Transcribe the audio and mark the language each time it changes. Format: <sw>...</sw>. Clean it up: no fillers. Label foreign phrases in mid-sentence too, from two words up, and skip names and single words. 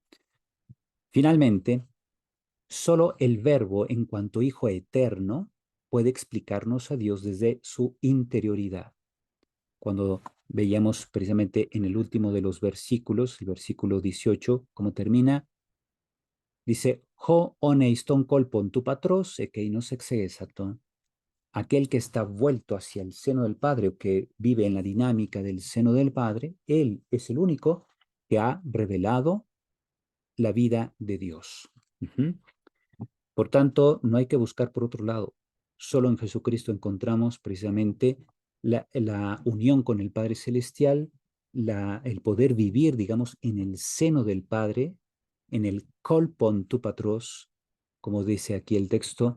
<es>Finalmente, solo el Verbo, en cuanto Hijo eterno, puede explicarnos a Dios desde su interioridad. Cuando veíamos precisamente en el último de los versículos, el versículo 18, cómo termina, dice:</es> <el>Ὁ ὢν εἰς τὸν κόλπον τοῦ πατρός, ἐκεῖνος ἐξηγήσατο.</el> <es>Aquel que está vuelto hacia el seno del Padre o que vive en la dinámica del seno del Padre, él es el único que ha revelado la vida de Dios. Por tanto, no hay que buscar por otro lado. Solo en Jesucristo encontramos precisamente la unión con el Padre Celestial, el poder vivir, digamos, en el seno del Padre, en el</es> <el>κόλπον τοῦ πατρός,</el> <es>como dice aquí el texto.</es>